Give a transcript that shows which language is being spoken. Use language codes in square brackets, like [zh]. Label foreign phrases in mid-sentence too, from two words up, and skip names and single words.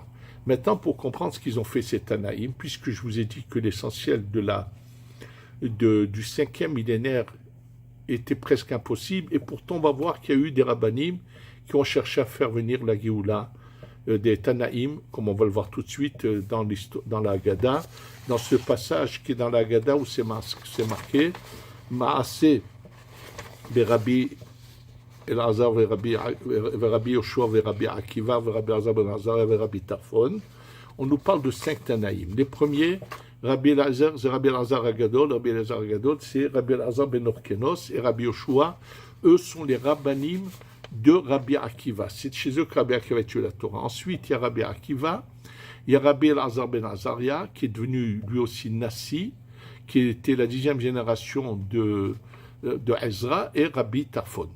[fr] Maintenant, pour comprendre ce qu'ils ont fait, ces Tanaïm, puisque je vous ai dit que l'essentiel du 5e millénaire était presque impossible, et pourtant on va voir qu'il y a eu des rabbanim qui ont cherché à faire venir la Géoula des Tanaïm, comme on va le voir tout de suite dans la Haggadah, dans ce passage qui est dans la Haggadah où c'est marqué Maaseh Rabbi Elazar Rabbi Yoshua Rabbi Akiva Rabbi Elazar ben Azar Rabbi Tarfon. On nous parle de 5 Tanaïm. Les premiers, Rabbi Elazar, c'est Rabbi Elazar Agadol. Rabbi Elazar Agadol, c'est Rabbi Elazar ben Orkenos et Rabbi Yoshua. Eux sont les rabbanim de Rabbi Akiva. C'est chez eux que Rabbi Akiva a tué la Torah. Ensuite, il y a Rabbi Akiva, il y a Rabbi Elazar ben Azaria, qui est devenu lui aussi Nassi, qui était la 10e génération de Ezra, et Rabbi Tarfon.